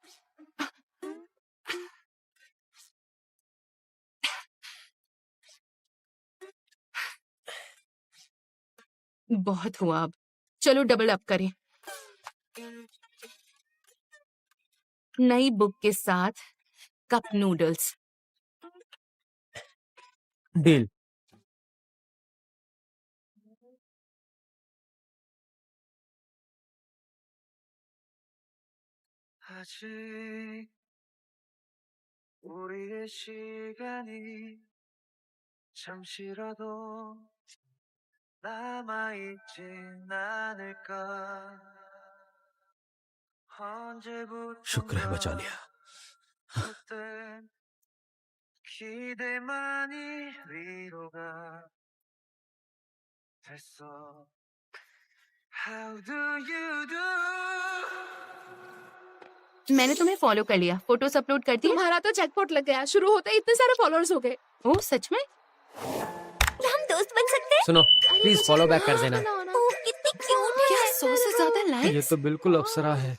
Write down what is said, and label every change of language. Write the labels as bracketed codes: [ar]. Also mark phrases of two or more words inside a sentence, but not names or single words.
[hi] बहुत हुआ, अब चलो [en] double up [hi] करें। नई बुक के साथ [en] cup noodles. [hi] डील। [ko] 아직 우리의 시간이 잠시라도 남아있진 않을까 [hi] शुक्र है बचा [ko] 언제부턴가 [hi] लिया। [ko] 그땐 기대만이 위로가 됐어 [en] How do you do [hi] मैंने तुम्हें फॉलो कर लिया, [en] photos upload [hi] कर दी। तुम्हारा तो जैकपॉट लग गया, शुरू होते ही इतने सारे फॉलोअर्स हो गए। ओह सच में? क्या हम दोस्त बन सकते हैं? सुनो, प्लीज [en] follow back [hi] कर देना। ओह कितनी क्यूट है। क्या 100 से ज्यादा ये लाइक्स? तो बिल्कुल अप्सरा है।